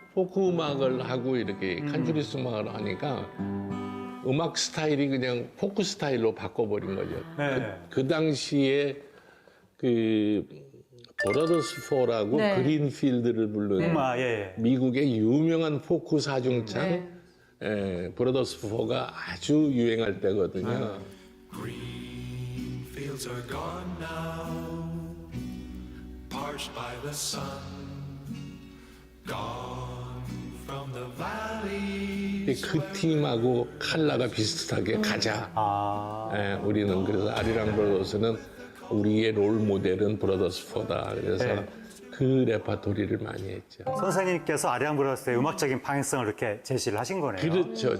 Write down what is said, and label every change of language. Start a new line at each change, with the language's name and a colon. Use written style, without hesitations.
Korean: 포크 음악을 하고 이렇게 칸트리스 음악을 하니까 음악 스타일이 그냥 포크 스타일로 바꿔버린 거죠. 네. 그 당시에 그 브라더스 4라고 네. 그린필드를 부르는 예. 미국의 유명한 포크 사중창 브라더스 4가 아주 유행할 때거든요.
English: Green fields are gone now, parched by the sun, gone from the valley.
Korean: 그 팀하고 컬러가 비슷하게 가자. 우리는 그래서 아리랑 브라더스는 우리의 롤 모델은 브라더스 4다. 그래서 그 레파토리를 많이 했죠. 선생님께서 아리랑 브라더스의 음악적인 방향성을 이렇게 제시를 하신 거네요. 그렇죠.